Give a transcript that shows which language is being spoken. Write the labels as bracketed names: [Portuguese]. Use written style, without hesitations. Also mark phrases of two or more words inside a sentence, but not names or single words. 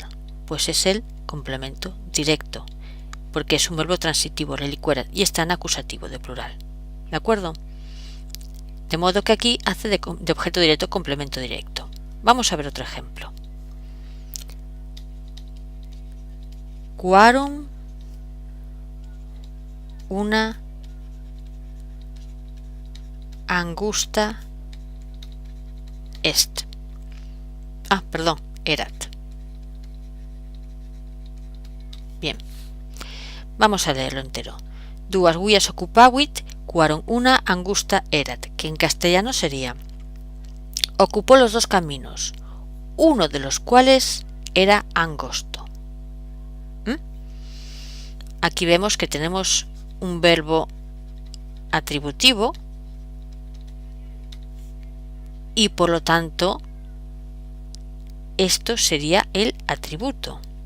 [Spanish] Pues es el complemento directo, porque es un verbo transitivo, reliquerat, y está en acusativo de plural. ¿De acuerdo? De modo que aquí hace de objeto directo complemento directo. Vamos a ver otro ejemplo. [Latin] quorum una angusta est. [Spanish] Perdón, erat. Bien, vamos a leerlo entero. [Latin] Duas vias occupavit quorum una angusta erat, [Spanish] que en castellano sería: ocupó los dos caminos, uno de los cuales era angosto. Aquí vemos que tenemos un verbo atributivo y por lo tanto esto sería el atributo.